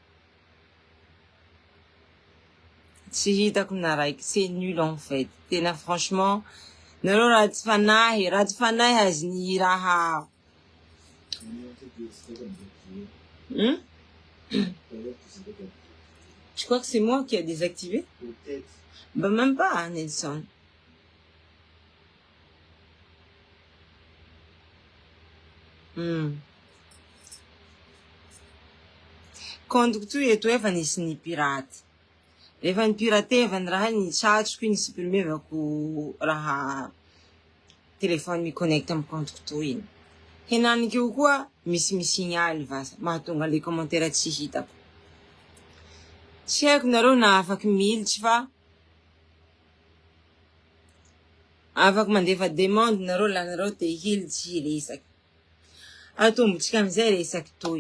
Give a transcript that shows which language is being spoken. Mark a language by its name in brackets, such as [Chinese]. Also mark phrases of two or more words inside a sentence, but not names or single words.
[Malagasy] Tsy hitako na raiky, [French] c'est nul en fait. [Malagasy] Tena franchement, nareo raha tsy fanahy azy raha. [French] Je crois que c'est moi qui a désactivé. Peut-être. Bah même pas, hein, Nelson. [Malagasy] Conducteur eto efa nisy ny pirate. Efa ny pirate efa ny raha ny tsatroko iny supprimevako raha téléphone mi-connecte amin'ny conducteur iny. Henanik'io koa misy signaly vasa mahatonga le commentaire tsy hitako. Tsy haiko nareo na afaky militsy fa afaky mandefa demande nareo la nareo te hilitsy resaky. Atombotsika amizay resaky toy.